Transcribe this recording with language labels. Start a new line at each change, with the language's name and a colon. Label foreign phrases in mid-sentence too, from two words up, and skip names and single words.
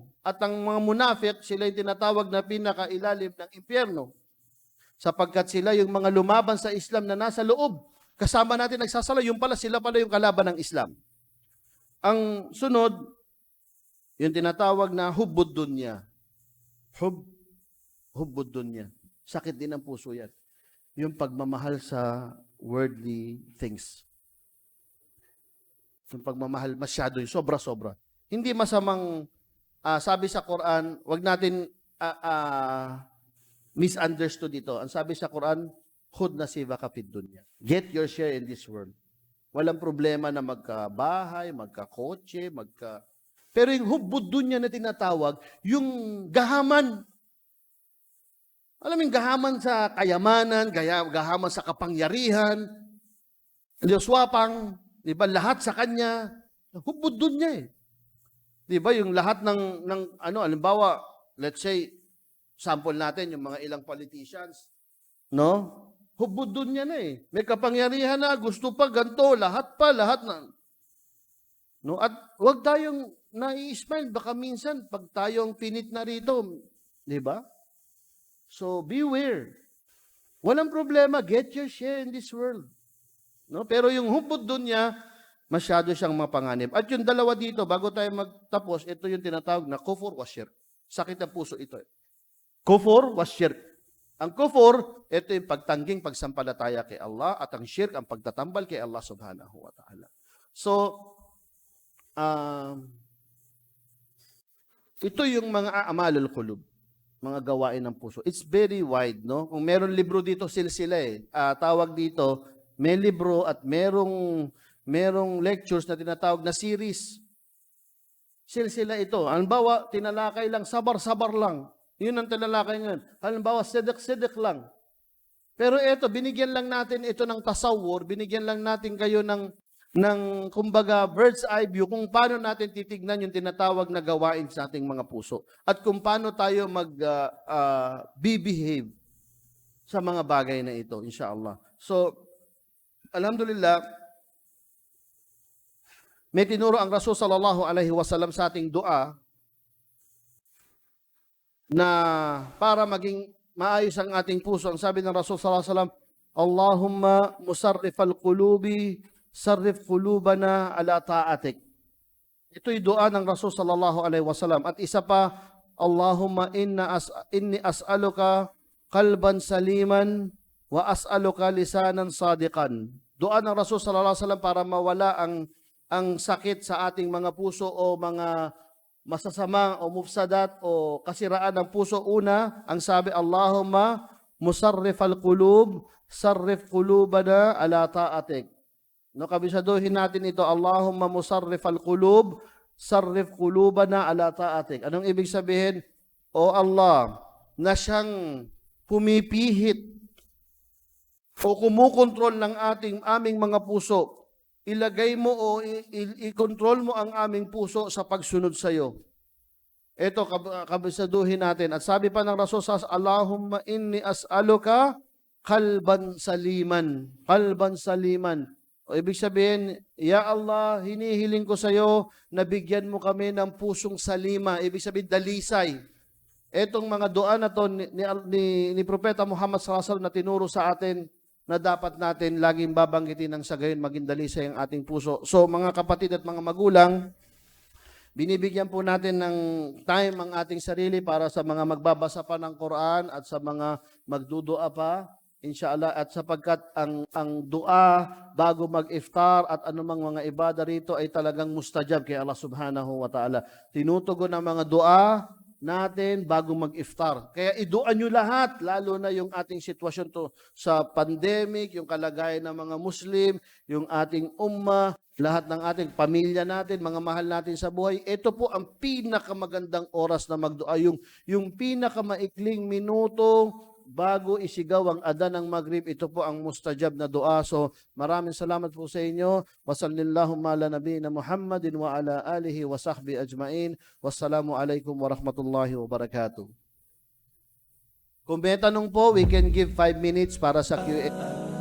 Filipino: At ang mga munafik, sila yung tinatawag na pinakailalim ng impyerno. Sapagkat sila yung mga lumaban sa Islam na nasa loob. Kasama natin nagsasala, sila pala yung kalaban ng Islam. Ang sunod, yung tinatawag na
Arabic: حب الدنيا. حب الدنيا.
Filipino: Sakit din ang puso yan. Yung pagmamahal sa
English: worldly things.
Filipino: Yung pagmamahal masyado, yung sobra-sobra. Hindi masamang, sabi sa Quran, wag natin misunderstood ito. Ang sabi sa Quran,
Arabic: خذ نصيبك في الدنيا.
English: Get your share in this world.
Filipino: Walang problema na magkabahay, magkakotse, Pero yung
Arabic: حب الدنيا
Filipino: na tinatawag, yung gahaman. Alam mo yung gahaman sa kayamanan, gahaman sa kapangyarihan, Diyoswapang, di ba, lahat sa Kanya,
Arabic: حب الدنيا
Filipino: eh. Di ba, yung lahat ng halimbawa,
English: let's say,
Filipino: sample natin, yung mga ilang politicians, no?
Arabic: حب الدنيا
Filipino: yan eh. May kapangyarihan na, gusto pa, ganito, lahat na. No? At huwag tayong nai-smile, baka minsan, pag tayong pinit na rito, di ba?
English: So, beware.
Filipino: Walang problema,
English: get your share in this world.
Filipino: No? Pero yung
Arabic: حب الدنيا
Filipino: niya, masyado siyang mapanganib. At yung dalawa dito, bago tayo magtapos, ito yung tinatawag na
Arabic: كفر وشرك.
Filipino: Sakit ng puso ito.
Arabic: كفر وشرك.
Filipino: Ang kufur, ito yung pagtangging pagsampalataya kay Allah at ang shirk, ang pagtatambal kay Allah
Arabic: سبحانه وتعالى.
Filipino: So, ito yung mga
Arabic: أعمال القلوب,
Filipino: mga gawain ng puso.
English: It's very wide, no?
Filipino: Kung meron libro dito, silsila eh. Tawag dito, may libro at merong lectures na tinatawag na series. Silsila ito. Halimbawa, tinalakay lang, sabar-sabar lang. Yun ang tinalakay ngayon. Halimbawa, sedek-sedek lang. Pero ito, binigyan lang natin ito ng tasawur, binigyan lang natin kayo ng kumbaga,
English: bird's eye view
Filipino: kung paano natin titignan yung tinatawag na gawain sa ating mga puso. At kung paano tayo be-behave sa mga bagay na ito, inshallah. So, alhamdulillah, may tinuro ang Rasul
Arabic: صلى الله عليه وسلم
Filipino: sa ating dua na para maging maayos ang ating puso. Ang sabi ng Rasul
Arabic: صلى الله عليه وسلم، اللهم مصرف القلوب صرف قلوبنا على طاعتك.
Filipino: Ito'y dua ng Rasul
Arabic: صلى الله عليه وسلم.
Filipino: At isa pa,
Arabic: اللهم إني أسألك قلبا سليما وأسألك لسانا صادقا.
Filipino: Dua ng Rasul
Arabic: صلى الله عليه وسلم
Filipino: para mawala ang sakit sa ating mga puso o mga masasama o mufsadat o kasiraan ng puso. Una, ang sabi,
Arabic: اللهم مصرف القلوب صرف قلوبنا على طاعتك.
Filipino: No, kabisaduhin natin ito,
Arabic: اللهم مصرف القلوب صرف قلوبنا على طاعتك.
Filipino: Anong ibig sabihin? O Allah, na siyang pumipihit o kumukontrol ng aming mga puso, ilagay mo o i-control mo ang aming puso sa pagsunod sa iyo. Ito, kabisaduhin natin. At sabi pa ng Rasul sa
Arabic: اللهم إني أسألك قلبا سليما. قلبا سليما.
Filipino: O ibig sabihin,
Arabic: يا الله,
Filipino: hinihiling ko sa iyo na bigyan mo kami ng pusong salima. Ibig sabihin, dalisay. Etong mga dua na to ni Propeta Muhammad
Arabic: صلى الله عليه وسلم
Filipino: na tinuro sa atin na dapat natin laging babanggitin ng sa gayon maging dalisay ang ating puso. So mga kapatid at mga magulang, binibigyan po natin ng time ang ating sarili para sa mga magbabasa pa ng Quran at sa mga magdudua pa, inshallah, at sapagkat ang dua bago mag-iftar at anumang mga ibada rito ay talagang mustajab kay Allah
Arabic: سبحانه وتعالى.
Filipino: Tinutugon ang mga dua natin bago mag-iftar. Kaya idua nyo lahat, lalo na yung ating sitwasyon to sa pandemic, yung kalagayan ng mga Muslim, yung ating ummah, lahat ng ating pamilya natin, mga mahal natin sa buhay. Ito po ang pinakamagandang oras na magdua, yung pinakamaikling minuto bago isigaw ang adan ng Maghrib. Ito po ang mustajab na dua. So maraming salamat po sa inyo.
Arabic: وصلى الله على نبينا محمد وعلى آله وصحبه أجمعين. والسلام عليكم ورحمة الله وبركاته.
Filipino: Kung may tanong po,
English: we can give 5 minutes
Filipino: para sa
English: Q&A.